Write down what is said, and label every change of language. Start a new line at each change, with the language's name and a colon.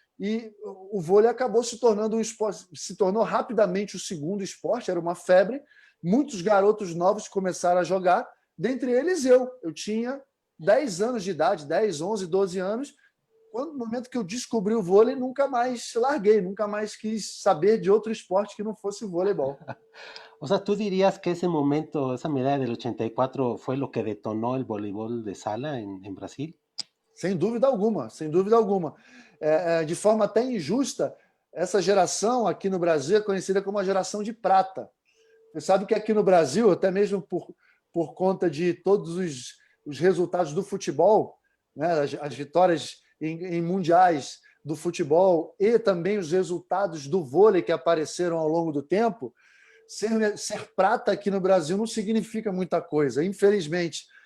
Portuguese: E o vôlei acabou se tornando um esporte, se tornou rapidamente o segundo esporte, era uma febre. Muitos garotos novos começaram a jogar, dentre eles eu. Eu tinha 10 anos de idade, 10, 11, 12 anos. No momento que eu descobri o vôlei, nunca mais larguei, nunca mais quis saber de outro esporte que não fosse o voleibol.
Spanish: O sea, ¿tú dirías que ese momento, esa medalla del 84 fue lo que detonó el voleibol de sala en Brasil?
Portuguese: Sem dúvida alguma, sem dúvida alguma. De forma até injusta, essa geração aqui no Brasil é conhecida como a geração de prata. Você sabe que aqui no Brasil, até mesmo por conta de todos os resultados do futebol, né, as vitórias em mundiais do futebol e também os resultados do vôlei que apareceram ao longo do tempo, ser prata aqui no Brasil não significa muita coisa, infelizmente.